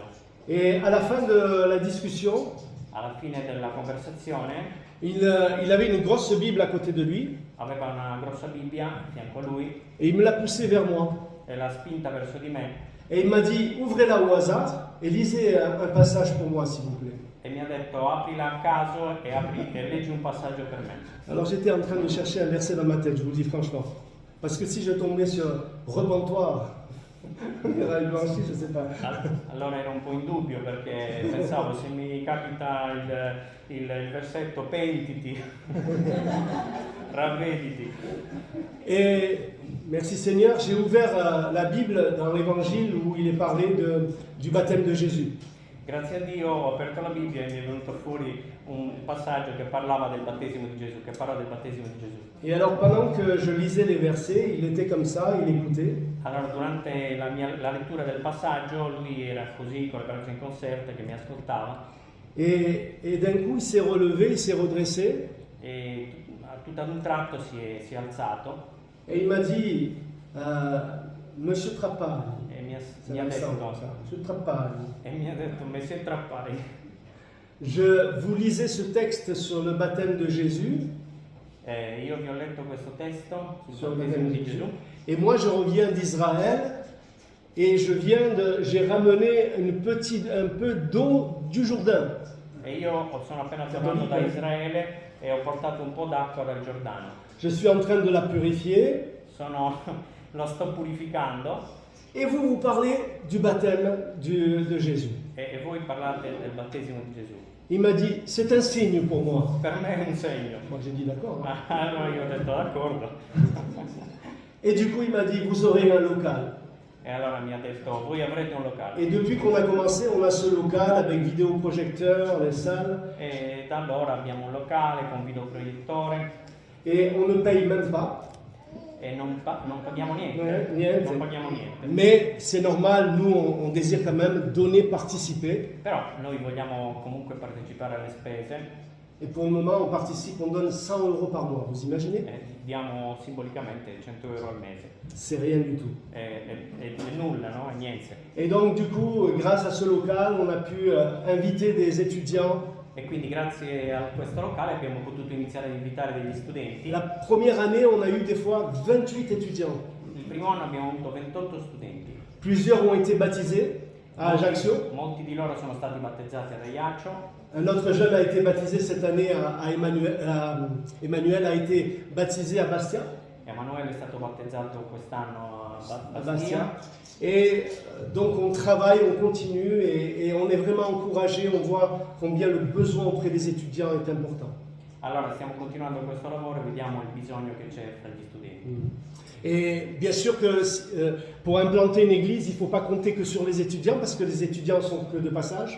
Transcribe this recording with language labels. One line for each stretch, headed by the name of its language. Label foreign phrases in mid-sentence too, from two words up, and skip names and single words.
French: Et à la fin de la discussion,
Italian: Alla fine della conversazione
French: il avait une grosse Bible à côté de lui
Italian: aveva una grossa Bibbia a fianco a lui
French: et il me l'a poussée vers moi.
Italian: e l'ha spinta verso di me
French: Et il m'a dit, ouvrez-la au hasard et lisez un passage pour moi, s'il vous plaît.
Italian: e mi ha detto aprila a caso e leggi un passaggio per me.
French: Alors j'étais en train de chercher un verset dans ma tête, je vous le dis franchement. Parce que si je tombais sur repens-toi, il y aura une blanchie, je ne sais pas.
Italian: Allora ero un po' in dubbio perché pensavo se mi capita il versetto pentiti, ravvediti.
French: Et merci Seigneur, j'ai ouvert la Bible dans l'Évangile où il est parlé du baptême de Jésus.
Italian: Grazie a Dio ho aperto la Bibbia e mi è venuto fuori un passaggio che parlava del battesimo di Gesù, che parla del battesimo di Gesù.
French: Et alors pendant que je lisais les versets, il était comme ça, il écoutait.
Italian: Allora durante la lettura del passaggio lui era così con le braccia inconserte che mi ascoltava
French: Et d'un coup il s'est relevé, il s'est redressé
Italian: e tutto ad un tratto si è alzato
French: et il m'a dit, Monsieur Trapani,
Italian: e mi
French: ça
Italian: ha
French: me
Italian: detto,
French: semble ça, Monsieur Trapani,
Italian: Messie Trappari,
French: vous lisez ce texte sur le baptême de Jésus,
Italian: io vi ho letto questo testo
French: sur
Italian: sul
French: le
Italian: battesimo
French: baptême de
Italian: di
French: Jésus,
Italian: Gesù
French: et moi je reviens d'Israël et j'ai ramené un peu d'eau du Jourdain.
Italian: e io sono appena tornato da Israele e ho portato un po' d'acqua dal Giordano.
French: Je suis en train de la purifier
Italian: Lo sto purificando
French: et vous parlez du baptême de Jésus.
Italian: e voi parlate del battesimo di Gesù.
French: Il m'a dit, c'est un signe pour moi.
Italian: Per me è un segno.
French: Moi j'ai dit d'accord. Hein.
Italian: Allora io ho detto d'accordo.
French: Et du coup il m'a dit, vous aurez un local.
Italian: E allora mi ha detto, voi avrete un locale.
French: Et depuis qu'on a commencé, on a ce local avec vidéoprojecteur, les salles,
Italian: E da allora abbiamo un locale con videoproiettore
French: et on ne paye même pas.
Italian: e non paghiamo niente. Niente. Non paghiamo niente.
French: Mais c'est normal, nous on désire quand même donner, participer.
Italian: Però noi vogliamo comunque partecipare alle spese
French: Et pour le moment, on participe, on donne 100 € par mois, vous imaginez?
Italian: e diamo simbolicamente 100 euro al mese.
French: C'est rien du tout.
Italian: È nulla, no? È niente.
French: Et donc du coup, grâce à ce local, on a pu inviter des étudiants.
Italian: E quindi grazie a questo locale abbiamo potuto iniziare ad invitare degli studenti.
French: La première année, on a eu des fois 28 étudiants.
Italian: Il primo anno abbiamo avuto 28 studenti.
French: Plusieurs ont été baptisés à Ajaccio.
Italian: Molti di loro sono stati battezzati ad Ajaccio.
French: Un autre jeune a été baptisé cette année à Emmanuel. Emmanuel a été baptisé à Bastia.
Italian: Emanuele è stato battezzato quest'anno
French: à Bastia. Et donc on travaille, on continue et on est vraiment encouragé, on voit combien le besoin auprès des étudiants est important.
Italian: Allora stiamo continuando questo lavoro e vediamo il bisogno che c'è fra gli studenti.
French: Et bien sûr que pour implanter une église, il ne faut pas compter que sur les étudiants parce que les étudiants sont que de passage.